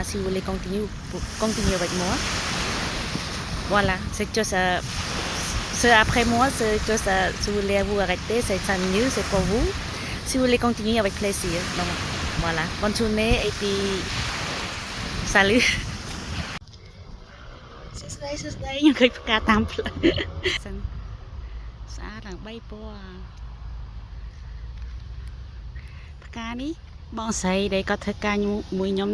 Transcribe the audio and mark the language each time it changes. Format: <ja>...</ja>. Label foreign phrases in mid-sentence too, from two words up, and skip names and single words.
<fr>Si vous voulez continuer avec moi. Voilà, c'est que ça. Après moi, c'est que ça, si vous voulez vous arrêter, c'est ça mieux, c'est pour vous. Si vous voulez continuer avec plaisir. Donc voilà, bonne journée et puis salut.</fr> <km>សួស្តីខ្ញុំឃើញផ្កាតាមផ្លូវសិនស្អាតឡើង3ពណ៌ផ្កានេះបងស្រីដែលគាត់ធ្វើការមួយខ្ញុំ</km>